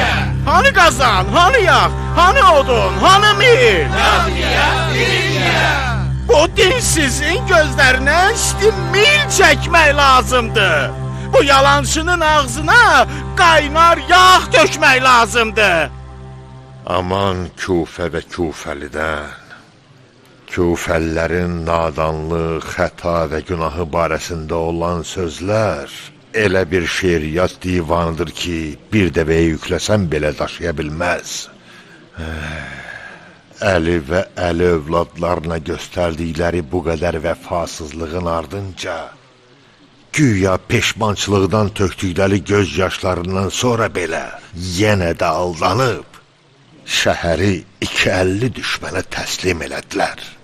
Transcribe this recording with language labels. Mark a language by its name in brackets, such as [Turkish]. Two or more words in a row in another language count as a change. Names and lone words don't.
[Turkish] Hani kazan, hani yağ, hani odun, hani mil. Ya niye, bil niye? Bu dinsizin gözlerine mil çekmek lazımdı. Bu yalancının ağzına kaynar yağ dökmek lazımdı. [Azerbaijani] Aman küfə və küfəlidən. Küfəllərin nadanlıq, xəta və günahı barəsində olan sözlər elə bir şeiriyyat divanıdır ki, bir dəvəyə yükləsən belə daşıya bilməz. Əli və əli övladlarına göstərdikləri bu qədər vəfasızlığın ardınca, güya peşmançılıqdan tökdükləri göz yaşlarından sonra belə yenə də aldanıb, şəhəri 250 düşmənə təslim elədilər.